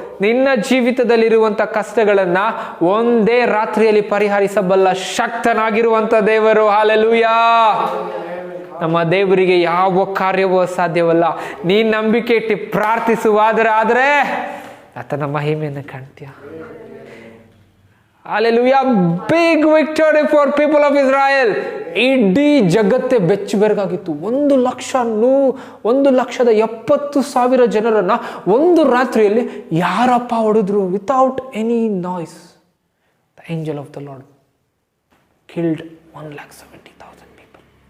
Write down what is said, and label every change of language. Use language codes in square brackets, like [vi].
[kn] ನಿನ್ನ ಜೀವಿತದಲ್ಲಿರುವಂಥ ಕಷ್ಟಗಳನ್ನ ಒಂದೇ ರಾತ್ರಿಯಲ್ಲಿ ಪರಿಹರಿಸಬಲ್ಲ ಶಕ್ತನಾಗಿರುವಂಥ ದೇವರು. ಹಲ್ಲೆಲೂಯಾ. ನಮ್ಮ ದೇವರಿಗೆ ಯಾವ ಕಾರ್ಯವೂ ಸಾಧ್ಯವಲ್ಲ. ನೀನು ನಂಬಿಕೆ ಇಟ್ಟು ಪ್ರಾರ್ಥಿಸುವಾದರೆ ಆದರೆ ಆತನ ಮಹಿಮೆಯನ್ನು ಕಾಣ್ತೀಯ. [en] Hallelujah. Big victory for people of Israel. [kn] ಇಡೀ ಜಗತ್ತೇ ಬೆಚ್ಚಬೆರಗಾಗಿತ್ತು. 1,70,000 ಜನರನ್ನ ಒಂದು ರಾತ್ರಿಯಲ್ಲಿ ಯಾರಪ್ಪ ಹೊಡೆದ್ರು? [en] Without any noise. The angel of the lord killed 1,70,000 people.